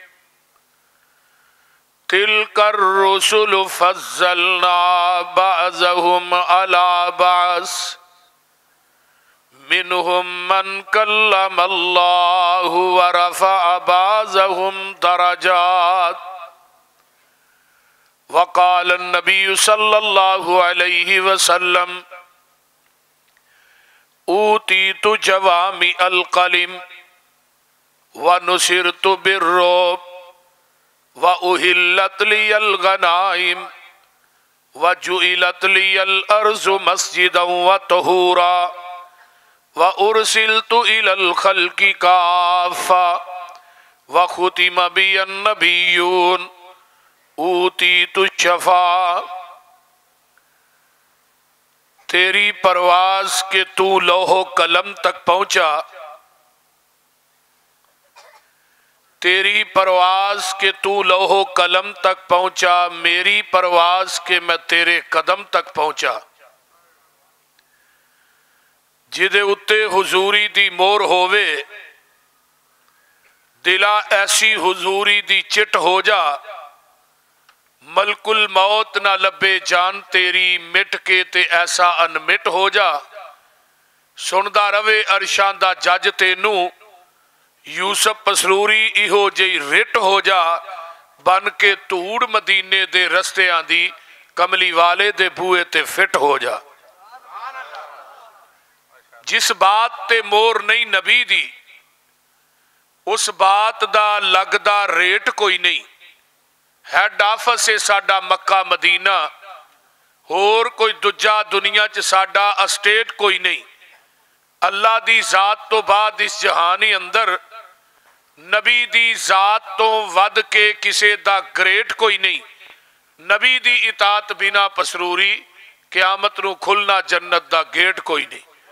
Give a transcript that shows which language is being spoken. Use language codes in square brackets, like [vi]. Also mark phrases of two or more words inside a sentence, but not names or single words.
[ar] تلک الرسل فضلنا بعضهم علی بعض منهم من کلم اللہ ورفع بعضهم درجات۔ وقال النبی صلی اللہ علیہ وسلم اوتیت جوامع القلم ونصرت بالرعب واحلت لی الغنائم وجعلت لی الارض مسجدا وطہورا وَأُرْسِلْتُ إِلَى الْخَلْقِ كَافَّةً وَخُتِمَ بِيَ النَّبِيُّونَ أُوتِيتُ الشَّفَاعَةَ۔ [ur] تیری پرواز کے تو لوح و قلم تک پہنچا، تیری پرواز کے تو لوح و قلم تک پہنچا، میری پرواز کے میں تیرے قدم تک پہنچا۔ [pa] جدے اتے حضوری دی مور ہووے دلا ایسی حضوری دی چٹ ہو جا، ملک الموت نہ لبے جان تیری مٹ کے تے ایسا انمٹ ہو جا۔ سندا روے عرشاں دا جج تینوں یوسف پسروری ایہو جئی رٹ ہو جا، بن کے توڑ مدینے دے رستے آندی کملی والے دے بوئے تے فٹ ہو جا۔ جس بات تے مور نہیں نبی دی اس بات دا لگدا ریٹ کوئی نہیں۔ [en] head office [pa] سے ساڈا مکہ مدینہ، اور کوئی دجا دنیا چ ساڈا اسٹیٹ کوئی نہیں۔ اللہ دی ذات تو بعد اس جہانی اندر نبی دی ذات تو ود کے کسے دا گریٹ کوئی نہیں۔ نبی دی اطاعت بنا پسروری قیامت نو کھلنا جنت دا گیٹ کوئی نہیں۔